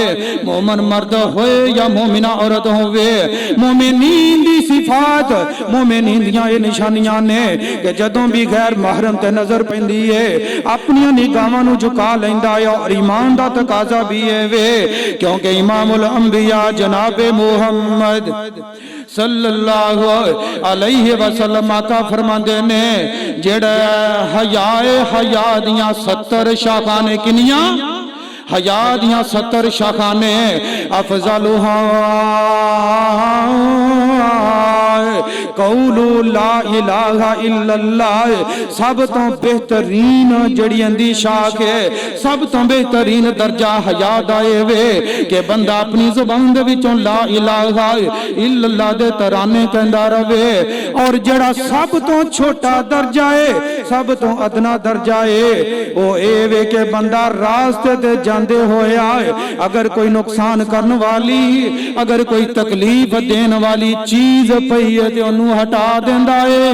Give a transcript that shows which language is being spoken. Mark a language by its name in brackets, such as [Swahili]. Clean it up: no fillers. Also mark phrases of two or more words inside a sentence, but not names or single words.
[Punjabi] مومن مرد ہوئے یا مومنہ عورت ہووے، مومنین دی صفات، مومنین دیاں یہ نشانیاں نے کہ جدوں بھی غیر محرم تے نظر پیندی ہے اپنیاں نگاہاں نوں جھکا لیندا ہے. اور ایمان دا تقاضا بھی ہے وے، کیونکہ [Arabic] إمام الأنبياء [Punjabi] جناب محمد [Arabic] صلى الله عليه وسلم [Punjabi] آقا فرماندے نے جیہڑا حیا دیاں 70 شاخاں نے، کنیاں حیا دیاں 70 شاخاں نے، افضلہا [Arabic] قول لا إله إلا الله, [Punjabi] سب تو بہترین جیہڑی اندی شاخ ہے، سب تو بہترین درجہ حیا دا وے کہ بندہ اپنی زبان دے وچوں [Arabic] لا إله إلا الله [Punjabi] دے ترانے کہندا روے. اور جیہڑا سب تو چھوٹا درجہ ہے، سب تو ادنیٰ درجہ ہے، وہ اے وے کے بندہ رستے تے جاندے ہویا اگر کوئی نقصان کرنے والی، اگر کوئی تکلیف دینے والی چیز پئی ہے تے اونوں ہٹا دیندا ہے.